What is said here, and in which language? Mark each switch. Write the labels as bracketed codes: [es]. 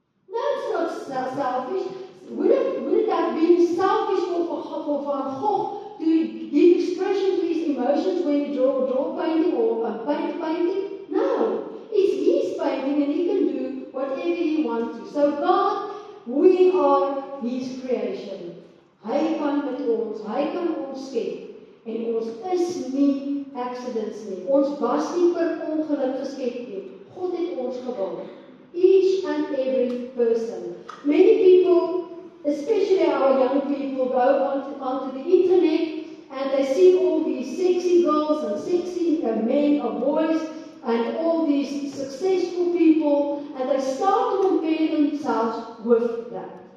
[en] No, it's not selfish. Would it have been selfish for Van Gogh to give expression to his emotions when he draw painting or paint a painting? No. It's his painting and he can do whatever he wants to. So God, we are His creation. [af] Hy kan met ons, Hy kan ons skep. En ons is nie accidents nie. Ons was nie per ongeluk geskep nie. God het ons geword. [en] Each and every person. Many people, especially our young people, go onto the internet and they see all these sexy girls and sexy men or boys and all these successful people, and they start to compare themselves with that.